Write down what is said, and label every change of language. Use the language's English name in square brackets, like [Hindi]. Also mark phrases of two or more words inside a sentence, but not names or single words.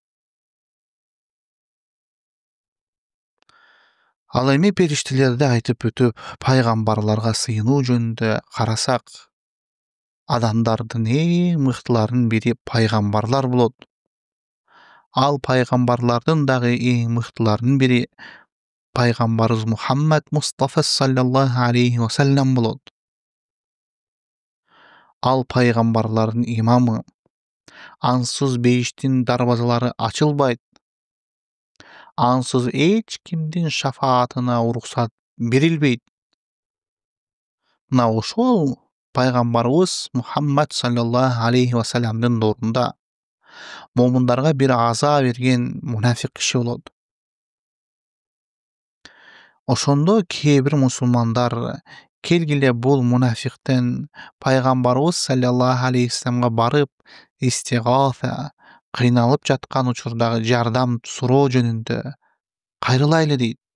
[Kyrgyz] Ал эми периштелерди айтып өтүп, пайгамбарларга сыйынуу жөнүндө карасак, адамдардын эң мыктыларынын бири пайгамбарлар болот. Ал пайгамбарлардын дагы эң мыктыларынын бири пайгамбарыбыз Мухаммад Мустафа [Arabic] صلى الله عليه وسلم [Kyrgyz] болот. Ал пайгамбарлардын имамы. Ансыз бейиштин дарбазалары ачылбайт. Ансыз эч кимдин шафаатына уруксат берилбейт. Мына ошол пайгамбарыбыз Мухаммад [Arabic] صلى الله عليه وسلم [Kyrgyz] доорунда момундарга бир аза берген мунафик киши болот. Ошондо кээ бир мусулмандар келгиле бул мунафиктен пайгамбарыбыз [Arabic] صلى الله عليه وسلم [Kyrgyz] барып, истигафа, кыйналып жаткан учурдагы жардам суроо жөнүндө кайрылайлы дейт.